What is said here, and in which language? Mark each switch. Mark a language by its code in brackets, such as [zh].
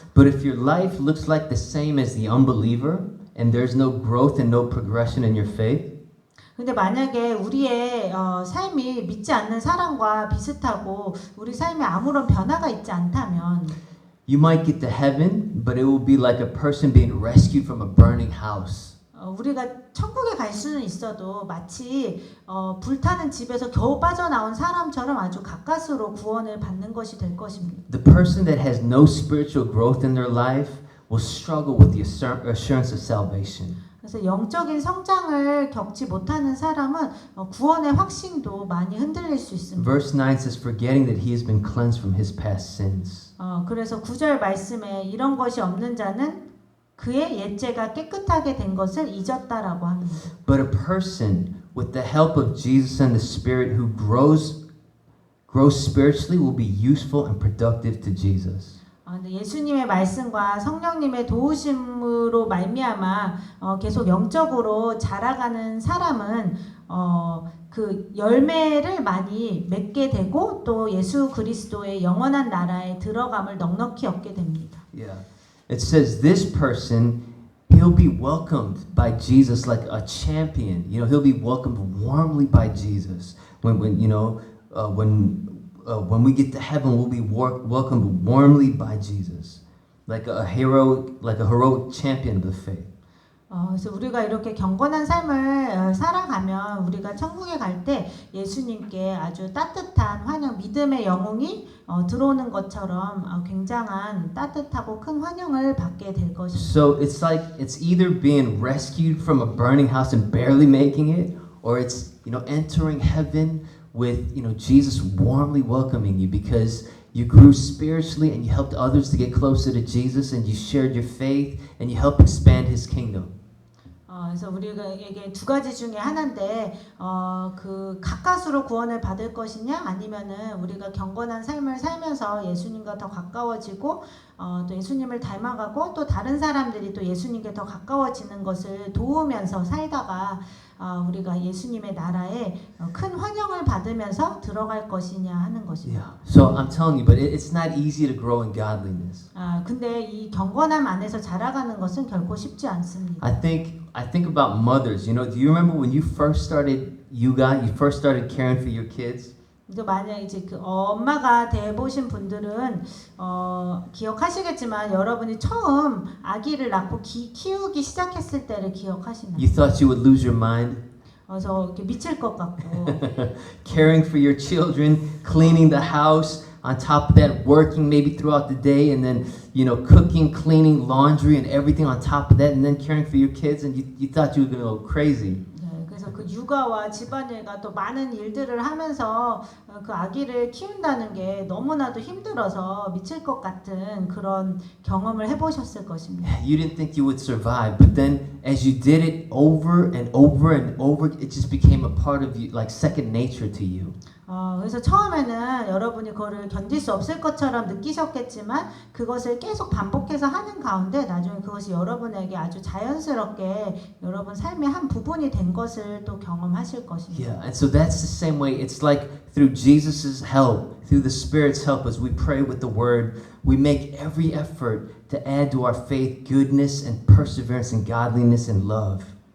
[en] But if your life looks like the same as the unbeliever and there's no growth and no progression in your faith, [ko] 근데 만약에 우리의 삶이 믿지 않는 사람과 비슷하고 우리 삶에 아무런 변화가 있지 않다면 [en] you might get to heaven, but it will be like a person being rescued from a burning house. [ko] 우리가 천국에 갈 수는 있어도 마치 불타는 집에서 겨우 빠져나온 사람처럼 아주 가까스로 구원을 받는 것이 될 것입니다. [en] The person that has no spiritual growth in their life will struggle with the assurance of salvation. [ko] 그래서 영적인 성장을 겪지 못하는 사람은 구원의 확신도 많이 흔들릴 수 있습니다. [en] Verse 9 says, forgetting that he has been cleansed from his past sins. [ko] 그래서 9절 말씀에 이런 것이 없는 자는 그의 옛죄가 깨끗하게 된 것을 잊었다라고 합니다. [en] But a person with the help of Jesus and the Spirit who grows spiritually will be useful and productive to Jesus. 예수님의 말씀과 성령님의 도우심으로 말미암아 계속 영적으로 자라가는 사람은 그 열매를 많이 맺게 되고 또 예수 그리스도의 영원한 나라에 들어감을 넉넉히 얻게 됩니다. Yeah. It says this person, he'll be welcomed by Jesus like a champion. You know, he'll be welcomed warmly by Jesus. When we get to heaven, we'll be welcomed warmly by Jesus, like a heroic champion of the faith. [ko] 그래서 우리가 이렇게 경건한 삶을 살아가면 우리가 천국에 갈 때 예수님께 아주 따뜻한 환영, 믿음의 영웅이 들어오는 것처럼 굉장한 따뜻하고 큰 환영을 받게 될 것입니다. [en] So it's like it's either being rescued from a burning house and barely making it, or it's entering heaven with Jesus warmly welcoming you because you grew spiritually and you helped others to get closer to Jesus and you shared your faith and you helped expand His kingdom. [ko] 그래서 우리에게 두 가지 중에 하나인데 그 가까스로 구원을 받을 것이냐 아니면은 우리가 경건한 삶을 살면서 예수님과 더 가까워지고 또 예수님을 닮아가고 또 다른 사람들이 또 예수님께 더 가까워지는 것을 도우면서 살다가 우리가 예수님의 나라에 큰 환영을 받으면서 들어갈 것이냐 하는 것입니다. [en] Yeah. So I'm telling you, but it's not easy to grow in godliness. [ko] 근데 이 경건함 안에서 자라가는 것은 결코 쉽지 않습니다. [en] I think about mothers. You know, do you remember when you first started caring for your kids? [ko] 또 만약 이제 그 엄마가 돼 보신 분들은 기억하시겠지만 여러분이 처음 아기를 낳고 키우기 시작했을 때를 기억하시나요? [en] You thought you would lose your mind. [ko] 그래서 이렇게 미칠 것 같고 [en] Caring for your children, cleaning the house, on top of that working maybe throughout the day, and then cooking, cleaning, laundry, and everything on top of that, and then caring for your kids, and you thought you were gonna go crazy. [ko] 그래서 그 육아와 집안일과 또 많은 일들을 하면서 그 아기를 키운다는 게 너무나도 힘들어서 미칠 것 같은 그런 경험을 해보셨을 것입니다. [en] You didn't think you would survive, but then as you did it over and over and over, it just became a part of you, like second nature to you. [ko] 그래서 처음에는 여러분이 그거를 견딜 수 없을 것처럼 느끼셨겠지만 그것을 계속 반복해서 하는 가운데 나중에 그것이 여러분에게 아주 자연스럽게 여러분 삶의 한 부분이 된 것을 또 경험하실 것입니다. [en] Yeah, and so that's the same way. It's like through Jesus' help, through the Spirit's help, as we pray with the Word, we make every effort to add to our faith goodness and perseverance and godliness and love.